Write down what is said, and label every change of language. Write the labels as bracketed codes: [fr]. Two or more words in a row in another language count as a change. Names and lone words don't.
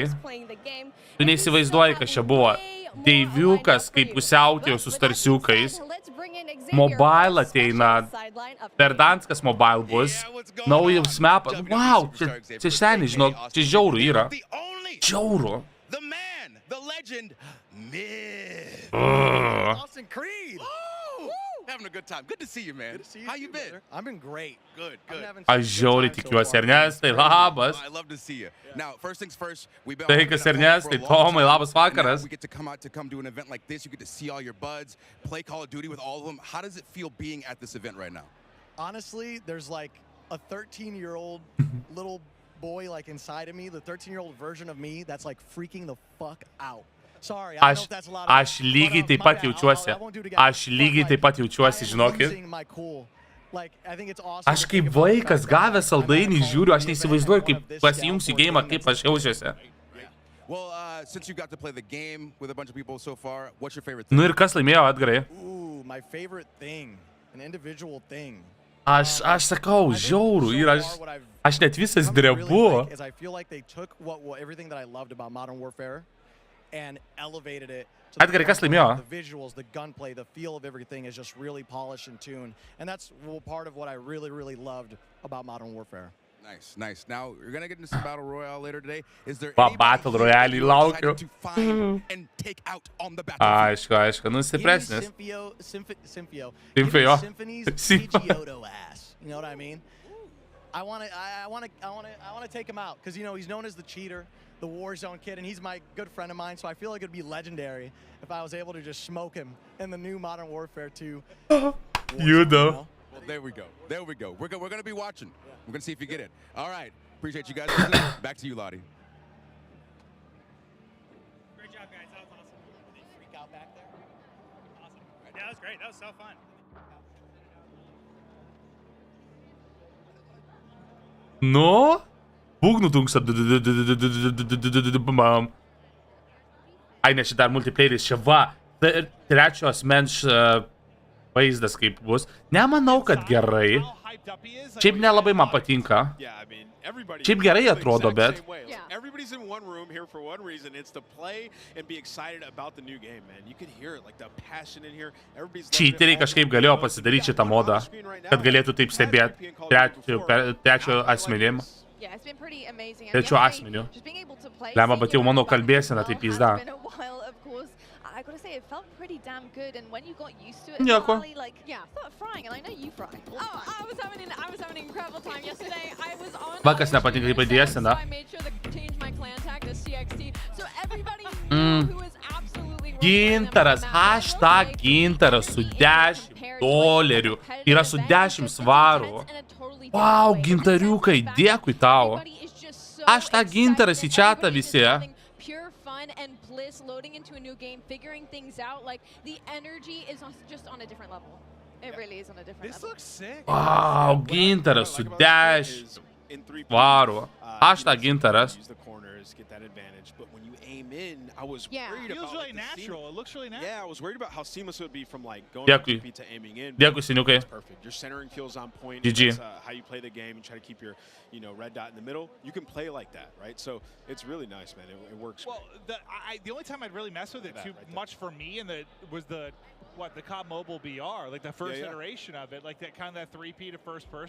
[lt] Tu neįsivaizduoji, kas čia buvo. Deiviukas, kaip pusiautėjo su starsiukais. Mobile ateina. Verdanskas mobile bus. Naujas mapas. Wow, čia seniai, žinok, čia žiaurų yra. Žiaurų. [en] legend, myth. Austin Creed. Oh, having a good time. Good to see you, man. Good to see you. How you been? I've been great. Good, good. [lt] Aš žiauriai tikiuosi, Ernestai, labas. [en] I love to see you. Now, first things first, we've been [lt] Sveikas, Ernestai, Tomai, labas vakaras. [en] We get to come out to come do an event like this. You get to see all your buds, play Call of Duty with all of them. How does it feel being at this event right now? Honestly, there's like a 13-year-old little boy like inside of me, the 13-year-old version of me that's like freaking the fuck out. Sorry, I don't know if that's a lot of... [lt] Aš lygiai taip pat jaučiuosi. Aš lygiai taip pat jaučiuosi, žinokit. Aš kaip vaikas gavęs saldainį žiūriu, aš neįsivaizduoju, kaip pasijungsiu geimą, kaip aš jaučiuosi. [en] Well, since you got to play the game with a bunch of people so far, what's your favorite thing? [lt] Nu ir kas laimėjo, Edgarai? [en] Ooh, my favorite thing, an individual thing. [lt] Aš sakau, žiauru, ir aš net visas drebu. [en] I feel like they took everything that I loved about Modern Warfare and elevated it to [lt] Edgarai, kas laimėjo? [en] the visuals, the gunplay, the feel of everything is just really polished and tuned. And that's part of what I really, really loved about Modern Warfare. Nice, nice. Now, you're going to get into some Battle Royale later today. Is there [lt] Battle Royale laukiu. [en] to find and take out on the battlefield? [lt] Aišku, nu stipresnis. [en] Symphio. Symphony's Pidgeotto ass. You know what I mean? I want to take him out because, you know, he's known as the cheater, the Warzone kid, and he's my good friend of mine, so I feel like it'd be legendary if I was able to just smoke him in the new Modern Warfare 2. You know. Well, there we go. There we go. We're going to be watching. Yeah. We're going to see if you get it. All right. Appreciate you guys. Back to you, Lottie. Great job, guys. That was awesome. Did you freak out back there? Awesome. Yeah, that was great. That was so fun. [lt] Nu? Būgnų dunksa. Ai, ne, šitą dar multiplayeris. Čia va. Trečio asmens vaizdas kaip bus. Nemanau, kad gerai. Šiaip nelabai man patinka. Šiaip gerai atrodo, bet... [en] Everybody's in one room here for one reason. It's to play and be excited about the new game, man. You can hear it, like the passion in here. [lt] Cheateriai kažkaip galėjo pasidaryti šitą modą, kad galėtų taip stebėti trečio asmenim. Trečio asmeniu. Lemma, bet jau mano kalbėsena taip pizda. [en] I gotta say, it felt pretty damn good, and when you got used to it, [lt] Nieko. [en] like, yeah, start frying, and I know you fry. Oh, I was having an incredible time yesterday. I was on. [lt] Vakas nepatinka, kaip įdėsina. [en] I made sure to change my clan tag to CXT, so everybody knew who was absolutely. [lt] Gintaras, hashtag Gintaras su $10. Yra su 10 svarų. Wow, gintariukai, dėkui tau. Hashtag Gintaras į chatą visi. [en] Pure fun and bliss, loading into a new game, figuring things out. Like, the energy is just on a different level. It really is on a different level. This looks sick. [lt] Wow, Gintaras su 10 svarų. Hashtag Gintaras. [en] Get that advantage, but when you aim in, I was worried about. It feels really natural. It looks really natural. Yeah, I was worried about how seamless it would be from like going [lt] Dėkui. [en] to aiming in. [lt] Dėkui, seniukai. [en] It's perfect. Your centering feels on point. GG. That's, how you play the game and try to keep your, red dot in the middle. You can play like that, right? So it's really nice, man. It works. Well, the only time I'd really mess with it too much for me was the COD Mobile BR, like the first iteration of it, like that kind of that 3P to first person.